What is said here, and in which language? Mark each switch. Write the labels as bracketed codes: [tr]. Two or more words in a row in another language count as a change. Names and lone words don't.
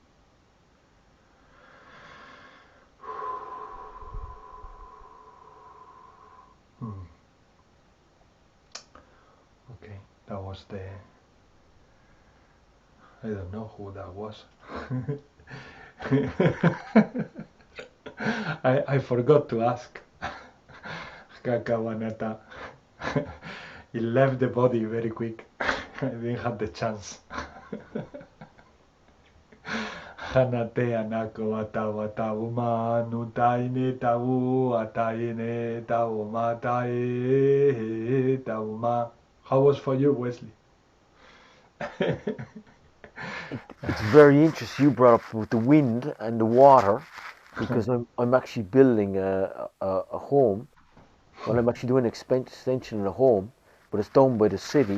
[en] Okay, that was I don't know who that was. I forgot to ask. Kakawanata. He left the body very quick. I didn't have the chance. Hanate anako wata uma nutaine tau ataine tau matae tauma. How was for you, Wesley? It's very interesting you brought up with the wind and the water, because I'm actually building a home. Well, I'm actually doing an extension in a home, but it's down by the city.